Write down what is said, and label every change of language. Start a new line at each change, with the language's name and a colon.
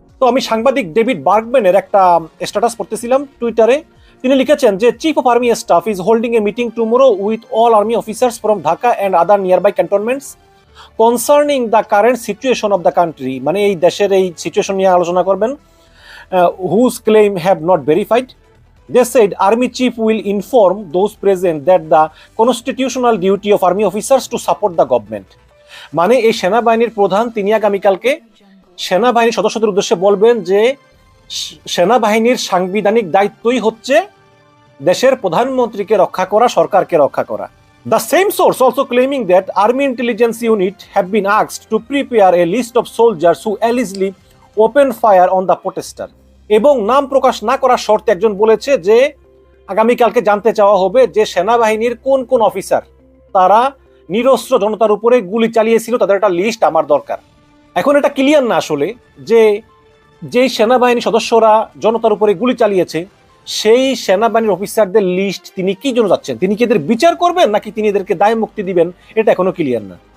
Bangla: তো আমি সাংবাদিক ডেভিড বার্গম্যানের একটা স্ট্যাটাস পড়তেছিলাম টুইটারে। তিনি লিখেছেন যে
English: chief of army staff is holding a meeting tomorrow with all army officers from Dhaka and other nearby cantonments concerning the current situation of the country,
Bangla: মানে এই দেশের এই সিচুয়েশন নিয়ে আলোচনা করবেন।
English: Whose claim have not verified. They said Army Chief will inform those present that the constitutional duty of Army officers to support the government.
Bangla: মানে এই সেনাবাহিনীর প্রধান তিনি আগামীকালকে সেনাবাহিনীর সদস্যদের উদ্দেশ্যে বলবেন যে সেনাবাহিনীর সাংবিধানিক দায়িত্বই হচ্ছে দেশের প্রধানমন্ত্রীকে রক্ষা করা, সরকারকে রক্ষা করা।
English: The same source also claiming that Army Intelligence Unit have been asked to prepare a list of soldiers who allegedly open fire on the protester.
Bangla: এবং নাম প্রকাশ না করার শর্তে একজন বলেছে যে আগামীকালকে জানতে চাওয়া হবে যে সেনাবাহিনীর কোন কোন অফিসার তারা নিরস্ত্র জনতার উপরে গুলি চালিয়েছিল, তাদের একটা লিস্ট আমার দরকার। এখন এটা ক্লিয়ার না আসলে যে যেই সেনাবাহিনী সদস্যরা জনতার উপরে গুলি চালিয়েছে সেই সেনাবাহিনীর অফিসারদের লিস্ট তিনি কি জন্য যাচ্ছেন, তিনি কি এদের বিচার করবেন নাকি তিনি এদেরকে দায় মুক্তি দিবেন, এটা এখনো ক্লিয়ার না।